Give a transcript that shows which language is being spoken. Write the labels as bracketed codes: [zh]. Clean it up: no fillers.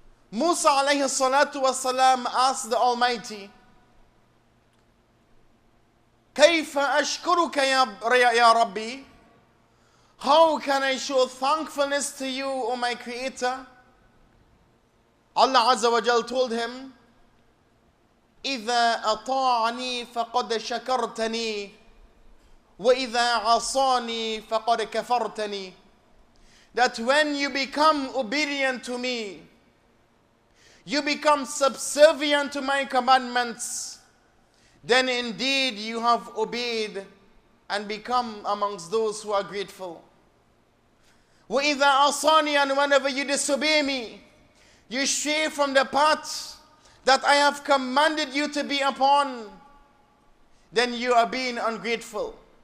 [en] Musa alayhi salatu wasalam asked the Almighty, [ar] كيف أشكرك يا ربي? [en] How can I show thankfulness to you, O my Creator? Allah Azza wa Jal told him [ar] إذا أطاعني فقد شكرتني وإذا عصاني فقد كفرتني. [en] That when you become obedient to me, you become subservient to my commandments, then indeed you have obeyed and become amongst those who are grateful. [ar] وَإِذَا عَصَانِي, [en] and whenever you disobey me, you stray from the path that I have commanded you to be upon, then you are being ungrateful.